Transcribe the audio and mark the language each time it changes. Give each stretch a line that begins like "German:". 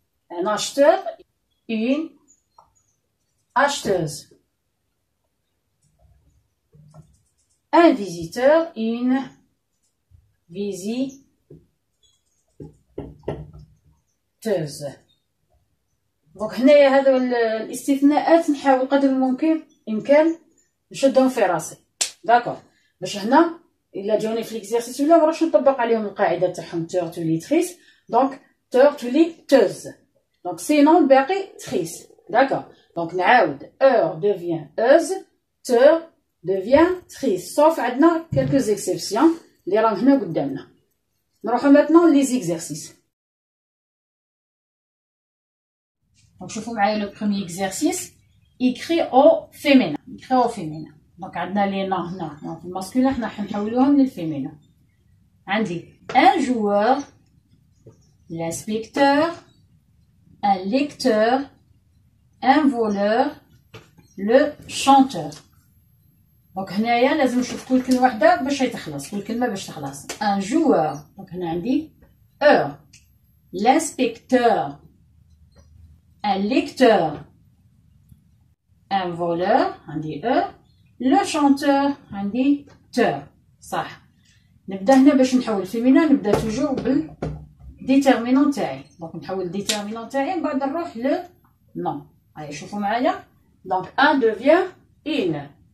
French: Un acheteur, une acheteuse. Un visiteur, une visiteuse.
Arabic: دونك هنايا هذو الاستثناءات نحاول قدر الامكان نشدهم في راسي. داكور باش هنا الا جاوني في ليكزيرسيس ولا مراش نطبق عليهم القاعده تاعهم تور تولي تريس. دونك تور تولي توز. دونك سينون باقي تريس. داكور دونك نعاود اور devient euse, تور devient triste. صوف عندنا
French: quelques exceptions
Arabic: اللي راهم هنا قدامنا. نروحو
French: maintenant les exercices. Donc,
Arabic: شوفوا معايا
French: le premier exercice. écrit au féminin. écrit au féminin.
Arabic: Donc, عندنا
French: les noms
Arabic: هنا في الماسكولين حنا حنحولوهم للفيمينا.
French: عندي un joueur, l'inspecteur, un lecteur, un voleur, le chanteur.
Arabic: Donc, هنايا لازم نشوف كل كلمة وحدة باش تخلص. كل كلمة باش تخلص.
French: un joueur.
Arabic: Donc, هنا عندي heure.
French: l'inspecteur. un lecteur, un voleur, عندي E, le chanteur, عندي teur.
Arabic: صح. نبدا هنا باش نحول الفيمينا نبدا توجور بالديتيرمينون تاعي. دونك نحول الديتيرمينون تاعي من بعد نروح لو نون. هيا شوفوا معايا.
French: دونك un devient une.